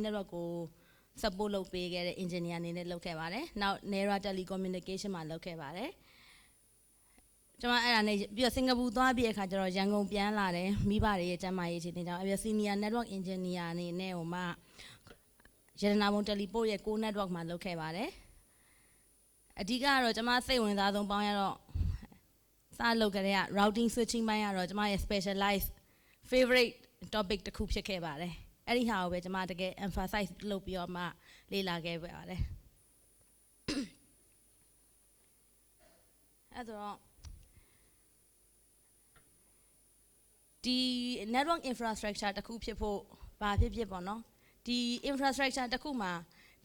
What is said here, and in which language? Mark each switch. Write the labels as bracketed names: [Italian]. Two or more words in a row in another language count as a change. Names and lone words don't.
[Burmese] network ကို support လုပ်ပေးခဲ့တဲ့ engineer အနေနဲ့လုပ်ခဲ့ပါတယ်နောက် Nera telecommunication မှာလုပ်ခဲ့ပါတယ်ကျွန်မအဲ့ဒါနဲ့ပြီးတော့စင်ကာပူသွား ပြီးအခါကျတော့ရန်ကုန်ပြန်လာတယ်မိဘတွေရဲ့ကျန်းမာရေးအခြေအနေကြောင့်အဲ့ [English] senior network engineer [Burmese] အနေနဲ့ဟိုမှရတနာဘုံ teleport ရဲ့ [English] core network [Burmese] မှာလုပ်ခဲ့ပါတယ်အဓိကကတော့ကျွန်မစိတ်ဝင်စားဆုံးပေါင်းရတော့စလုပ်ကြတဲ့ [English] routing switching [Burmese] ပိုင်းကတော့ကျွန်မရဲ့ [English] specialized favorite topic [Burmese] တစ်ခုဖြစ်ခဲ့ပါတယ်အဲ့ဒီဟာကိုပဲကျွန်မတကယ် emphasize လုပ်ပြီးတော့မှလေ့လာခဲ့ပါတယ် အဲ့တော့ဒီ [English] network infrastructure [Burmese] တစ်ခုဖြစ်ဖို့ဘာဖြစ်ပေါ့နော်ဒီ infrastructure တစ်ခုမှာဒီ